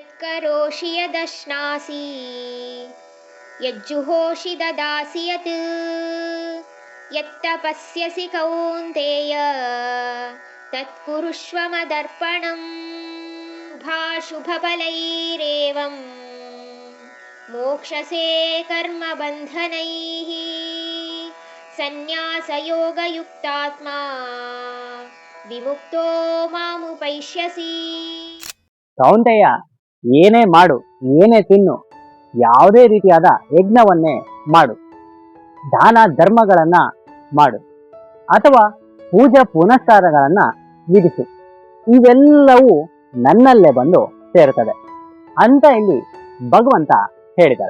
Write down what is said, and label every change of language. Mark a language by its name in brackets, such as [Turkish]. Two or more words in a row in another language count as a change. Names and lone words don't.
[Sanskrit] करोषि यदश्नासि यज्जुहोषि ददासि यत् यत्तपस्यसि कौन्तेय तत्कुरुष्व मदर्पणम् भाशुभफलैरेवं मोक्षसे कर्मबन्धनैः सन्न्यासयोगयुक्तात्मा विमुक्तो मामुपैष्यसि. [Kannada] ಕೌಂತೆಯ, ಏನೇ ಮಾಡು, ಏನೇ ತಿನ್ನು, ಯಾವುದೇ ರೀತಿಯಾದ ಯಜ್ಞವನ್ನೇ ಮಾಡು, ದಾನ ಧರ್ಮಗಳನ್ನ ಮಾಡು, ಅಥವಾ ಪೂಜಾ ಪುನಸ್ಕಾರಗಳನ್ನ ವಿಧಿಸು, ಇವೆಲ್ಲವೂ ನನ್ನಲ್ಲೇ ಬಂದು ಸೇರುತ್ತದೆ ಅಂತ ಇಲ್ಲಿ ಭಗವಂತ ಹೇಳಿದ್ದಾರೆ.